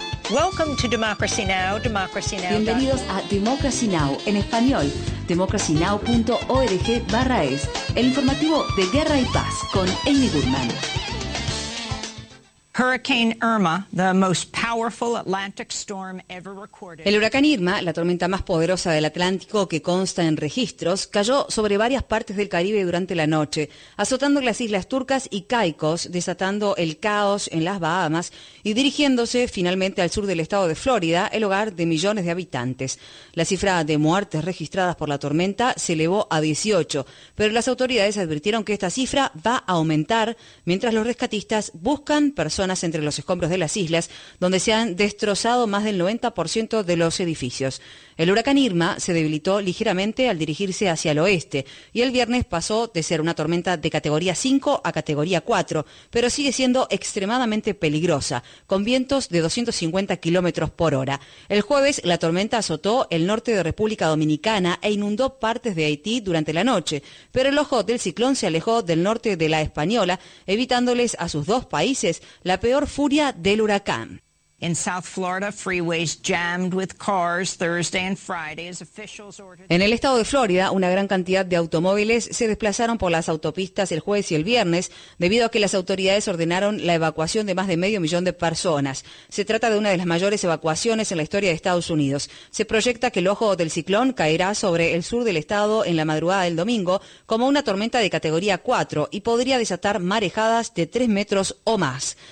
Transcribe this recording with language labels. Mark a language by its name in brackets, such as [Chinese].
[English] Welcome to Democracy Now! Democracy Now! [Spanish] Bienvenidos a Democracy Now! En español, democracynow.org/es. El informativo de Guerra y Paz con Amy Goodman. [English] Hurricane Irma, the most powerful Atlantic storm ever recorded. [Spanish] El huracán Irma, la tormenta más poderosa del Atlántico que consta en registros, cayó sobre varias partes del Caribe durante la noche, azotando las islas Turcas y Caicos, desatando el caos en las Bahamas y dirigiéndose finalmente al sur del estado de Florida, el hogar de millones de habitantes. La cifra de muertes registradas por la tormenta se elevó a 18, pero las autoridades advirtieron que esta cifra va a aumentar mientras los rescatistas buscan personas entre los escombros de las islas, donde se han destrozado más del 90% de los edificios. El huracán Irma se debilitó ligeramente al dirigirse hacia el oeste y el viernes pasó de ser una tormenta de categoría 5 a categoría 4, pero sigue siendo extremadamente peligrosa, con vientos de 250 kilómetros por hora. El jueves la tormenta azotó el norte de República Dominicana e inundó partes de Haití durante la noche, pero el ojo del ciclón se alejó del norte de la Española, evitándoles a sus dos países la peor furia del huracán. [English] In South Florida, freeways jammed with cars Thursday and Friday as officials ordered. [Spanish] En el estado de Florida, una gran cantidad de automóviles se desplazaron por las autopistas el jueves y el viernes debido a que las autoridades ordenaron la evacuación de más de 500,000 de personas. Se trata de una de las mayores evacuaciones en la historia de Estados Unidos. Se proyecta que el ojo del ciclón caerá sobre el sur del estado en la madrugada del domingo como una tormenta de categoría 4 y podría desatar marejadas de 3 metros o más.